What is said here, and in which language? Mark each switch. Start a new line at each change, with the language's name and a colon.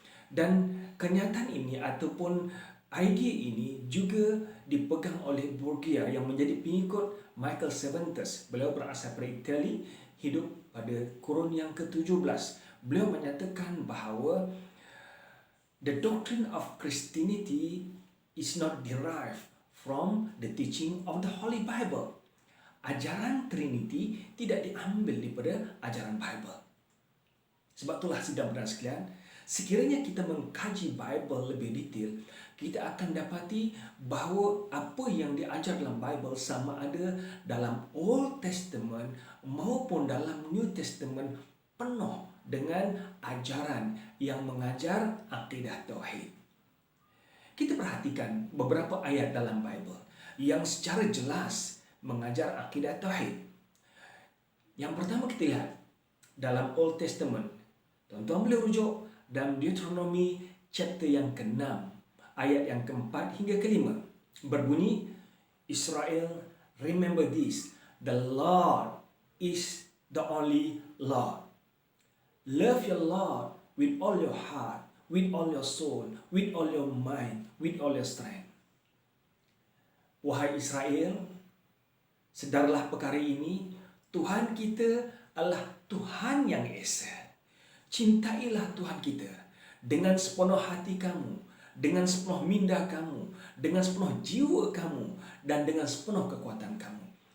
Malay: Dan kenyataan ini ataupun idea ini juga dipegang oleh Borgia yang menjadi pengikut Michael Cervantes. Beliau berasal dari Itali, hidup pada kurun yang ke-17. Beliau menyatakan bahawa
English: the doctrine of Christianity is not derived from the teaching of the Holy Bible.
Malay: Ajaran Trinity tidak diambil daripada ajaran Bible. Sebab itulah sidang dan sekalian, sekiranya kita mengkaji Bible lebih detail, kita akan dapati bahawa apa yang diajar dalam Bible sama ada dalam Old Testament maupun dalam New Testament penuh dengan ajaran yang mengajar akidah tauhid. Kita perhatikan beberapa ayat dalam Bible yang secara jelas mengajar akidah tauhid. Yang pertama kita lihat dalam Old Testament. Tuan-tuan boleh rujuk dalam Deuteronomy chapter yang ke-6, ayat yang ke-4 hingga ke-5. Berbunyi,
English: Israel, remember this, the Lord is the only Lord. Love your Lord with all your heart, with all your soul, with all your mind, with all your strength.
Malay: Wahai Israel, sedarlah perkara ini, Tuhan kita adalah Tuhan yang esa. Cintailah Tuhan kita dengan sepenuh hati kamu, dengan sepenuh minda kamu, dengan sepenuh jiwa kamu, dan dengan sepenuh kekuatan kamu.